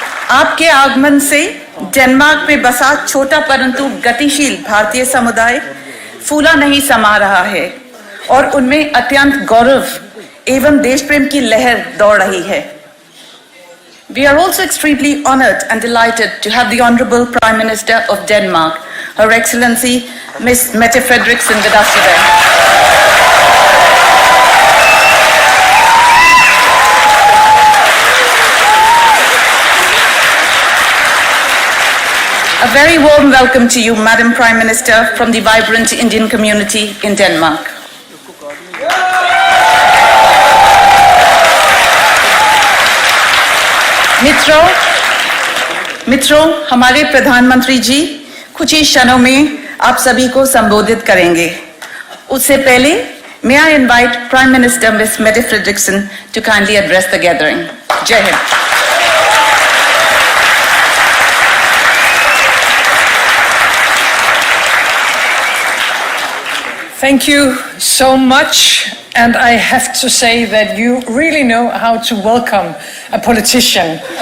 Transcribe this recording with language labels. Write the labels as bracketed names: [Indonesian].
[Hindi] आपके आगमन से डेनमार्क में बसा छोटा परंतु गतिशील भारतीय समुदाय फूला नहीं समा रहा है और उनमें अत्यंत गौरव एवं देश प्रेम की लहर दौड़ रही है। [English] We are also extremely honored and delighted to have the Honorable Prime Minister of Denmark, Her Excellency Ms. Mette Frederiksen, with us today. A very warm welcome to you, Madam Prime Minister, from the vibrant Indian community in Denmark. [Hindi] मित्रों, हमारे प्रधानमंत्री जी कुछ ही क्षणों में आप सभी को संबोधित करेंगे। उससे पहले [English] may I invite Prime Minister Ms. Mette Frederiksen to kindly address the gathering. [Hindi] Jai Hind. [English] Thank you so much, and I have to say that you really know how to welcome a politician.